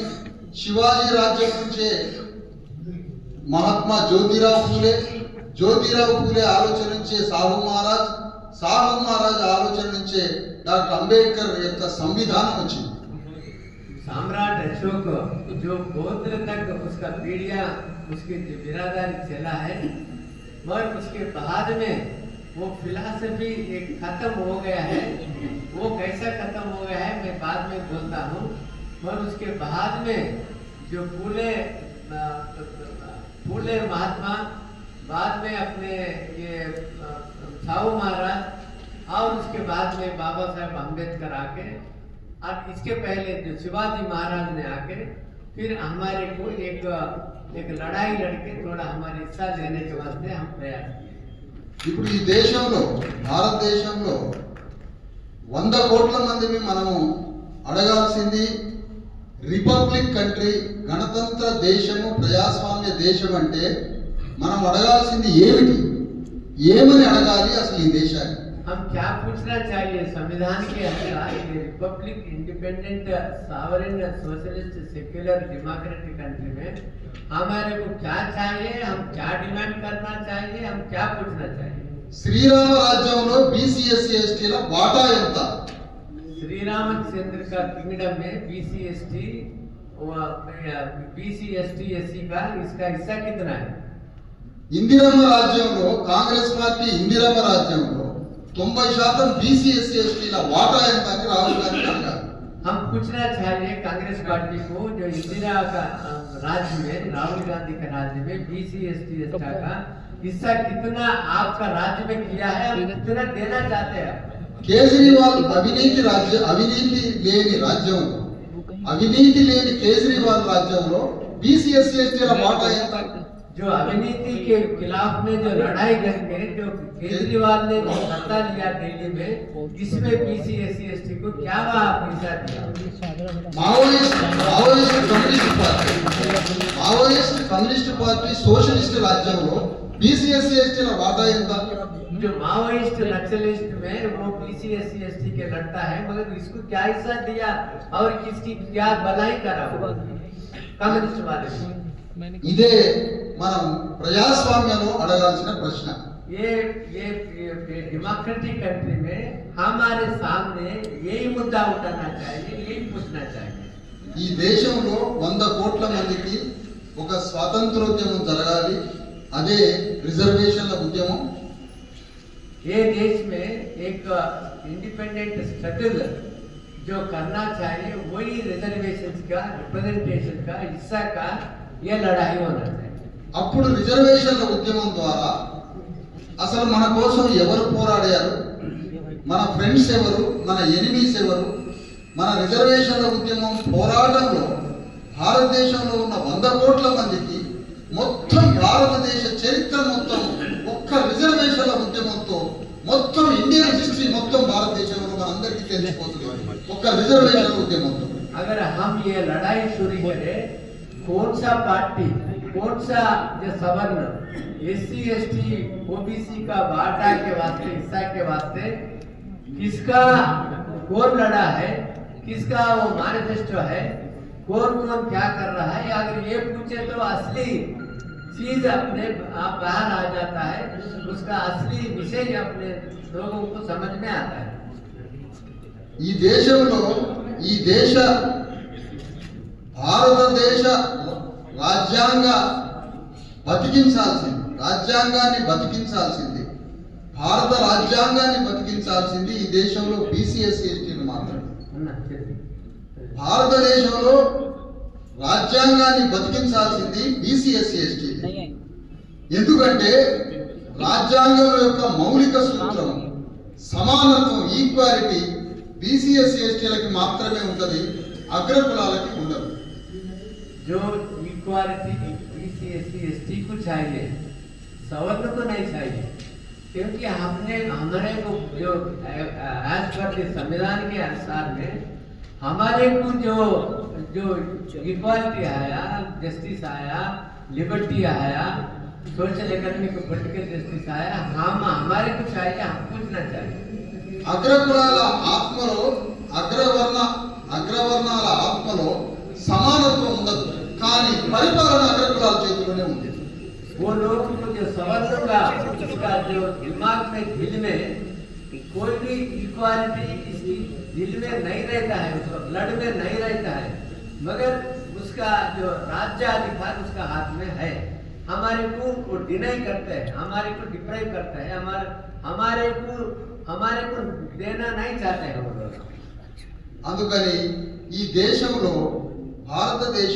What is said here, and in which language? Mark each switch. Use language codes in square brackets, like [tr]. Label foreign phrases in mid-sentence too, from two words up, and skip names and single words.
[te] శివాజీ రాజ్యం నుంచే మహాత్మా జ్యోతిరావు ఫూలే ఆలోచన నుంచే సాహు మహారాజ్ ఆలోచన నుంచే డాక్టర్ అంబేద్కర్ యొక్క సంవిధానం వచ్చింది. [hi] सम्राट अशोक जो गोत्र तक उसका पीढ़ियां उसकी बिरादरी चला है, मगर उसके बाद में वो फिलॉसफी एक खत्म हो गया है। वो कैसा खत्म हो गया है मैं बाद में बोलता हूँ। मगर उसके बाद में जो फूले महात्मा, बाद में अपने ये साहू महाराज, और उसके बाद में बाबा साहेब अम्बेडकर आके, और इसके पहले जो शिवाजी महाराज ने आके फिर हमारे को एक लड़ाई लड़के थोड़ा हमारे हिस्सा लेने के वास्ते हम प्रयास किए। [te] ఇప్పుడు ఈ దేశంలో, భారతదేశంలో 100 కోట్ల మందిని మనము అడగాల్సింది, [en] republic country, [te] గణతంత్ర దేశము, ప్రజాస్వామ్య దేశం అంటే మనం అడగాల్సింది ఏమని అడగాలి అసలు ఈ దేశాన్ని? [hi] हम क्या पूछना चाहिए संविधान के अंदर [en] republic, independent, sovereign, socialist, secular, democratic country [hi] में हमारे को क्या चाहिए, हम क्या डिमांड करना चाहिए, हम क्या पूछना चाहिए? [te] శ్రీరామ రాజ్యంలో బీసీ ఎస్సీ ఎస్టీల వాటా ఎంత? [hi] श्री रामचंद्र का किंगडम में BC ST SC का इसका हिस्सा कितना है? [te] ఇందిరమ్మ రాజ్యంలో, కాంగ్రెస్ పార్టీ ఇందిరమ్మ రాజ్యంలో 90% బీసీ ఎస్సీ ఎస్టీల వాటా ఎంత అని రాహుల్ గాంధీ అడిగారు. [hi] हम पूछना चाहिए कांग्रेस पार्टी को, जो इंदिरा का राज्य में, राहुल गांधी का राज्य में BC ST का हिस्सा कितना आपका राज्य में किया है, हम कितना देना चाहते हैं? [te] కేజ్రీవాల్ అవినీతి లేని కేజ్రీవాల్ రాజ్యంలో బీసీ ఎస్సీ ఎస్టీల వాటా ఎంత? [hi] जो अविनीति के खिलाफ में जो लड़ाई करके जो केजरीवाल ने जो सत्ता लिया दिल्ली में, इसमें BC SC ST को क्या पैसा दिया? [te] మావోయిస్ట్ కమ్యూనిస్ట్ పార్టీ సోషలిస్ట్ రాజ్యంలో బీసీ ఎస్సీ ఎస్టీల వాటా ఎంత? [hi] जो माओइस्ट नक्सलिस्ट में वो BC SC ST के लड़ता है, मगर इसको क्या हिस्सा दिया और किसकी क्या भलाई करा कम्युनिस्ट वाले? [te] ఇదే మనం ప్రజాస్వామ్యంలో అడగాల్సిన ప్రశ్న. [hi] ये [en] democratic country [hi] में हमारे सामने यही मुद्दा उठाना चाहिए, यही पूछना चाहिए। [te] ఈ దేశంలో 100 కోట్ల మందికి ఒక స్వాతంత్రోద్యమం జరగాలి, అదే రిజర్వేషన్ల ఉద్యమం। [hi] ये देश में एक [en] independent struggle [hi] जो करना चाहिए, वही रिजर्वेशन का, रिप्रेजेंटेशन का हिस्सा का ये लड़ाई होना चाहिए। [te] అప్పుడు రిజర్వేషన్ల ఉద్యమం ద్వారా అసలు మన కోసం ఎవరు పోరాడారు, మన ఫ్రెండ్స్ ఎవరు, మన ఎనిమీస్ ఎవరు, మన రిజర్వేషన్ల ఉద్యమం పోరాటంలో భారతదేశంలో ఉన్న 100 కోట్ల మందికి మొత్తం భారతదేశ చరిత్ర మొత్తం ఒక్క రిజర్వేషన్ల ఉద్యమంతో మొత్తం [en] Indian history [te] మొత్తం భారతదేశంలో మనందరికీ తెలిసిపోతుంది ఒక్క రిజర్వేషన్ల ఉద్యమంతో। [hi] अगर हम ये लड़ाई शुरू करें, कौन सा पार्टी, कौन सा जो सवर्ण SC ST OBC का वाटा के वास्ते, हिस्सा के वास्ते किसका कौन लड़ा है, किसका वो मैनिफेस्टो है, कौन कौन क्या कर रहा है, अगर ये पूछे तो असली चीज अपने आप बाहर आ जाता है, उसका असली विषय अपने लोगों को समझ में आता है। [te] ఈ దేశంలో ఈ దేశ భారతదేశ రాజ్యాంగాన్ని బతికించాల్సింది భారత రాజ్యాంగాన్ని బతికించాల్సింది ఈ దేశంలో BCS ఎస్టీలు మాత్రమే। భారతదేశంలో రాజ్యాంగాన్ని బతికించాల్సింది BCS ఎస్టీలు। ఎందుకంటే రాజ్యాంగం యొక్క మౌలిక సూత్రం సమానత్వం, ఈక్వాలిటీ BCS ఎస్టీలకి మాత్రమే ఉంటది, అగ్రకులాలకి ఉండదు। [hi] जो इक्वालिटी BCS ST को चाहिए, सवर्ण को नहीं चाहिए, क्योंकि हमने हमारे को जो एज पर संविधान के अनुसार में हमारे को जो इक्वालिटी आया, जस्टिस आया, लिबर्टी आया, [en] social economic political justice [hi] आया, हम हमारे को चाहिए, हम पूछना चाहिए। [te] అగ్రకులాల ఆత్మలో అగ్రవర్ణాల ఆత్మలో సమానత్వం ఉండదు, కానీ పరిపాలన అగ్రకులాల చేతిలోనే ఉంది। [hi] वो लोग को जो सवर्ण का उसका जो दिमाग में, दिल में कोई भी इक्वालिटी इसकी दिल में नहीं रहता है, उसका ब्लड में नहीं रहता है, मगर उसका जो राज्याधिकार उसका हाथ में है। हमारे को वो डिनाई करते हैं, हमारे को डिप्राइव करते हैं, हमारे को देना नहीं चाहते हैं वो लोग। [te] అందుకని ఈ దేశంలో భారతదేశం